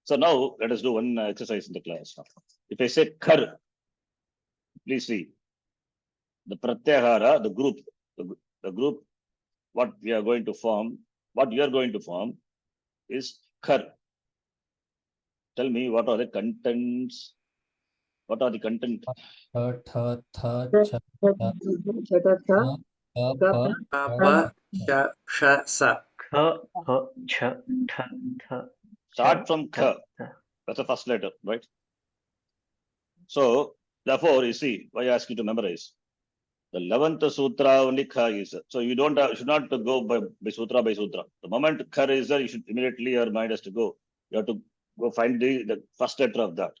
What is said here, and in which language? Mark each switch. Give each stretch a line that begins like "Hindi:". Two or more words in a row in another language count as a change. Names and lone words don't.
English: So now let us do one exercise in the class. If I say kar, please see the pratyahara, the group, what we are going to form, what you are going to form is kar. Tell me what are the contents? What are the content?
Sanskrit: Th, th, th, ch, Kapa, cha, sha, sa. Kha, ha, cha, tha, tha,
English: Start from kha. That's the first letter, right? So therefore, you see, why I ask you to memorize. The 11th sutra only kha is there. So you don't should not go by sutra by sutra. The moment kha is there, you should immediately your mind has to go. You have to go find the first letter of that.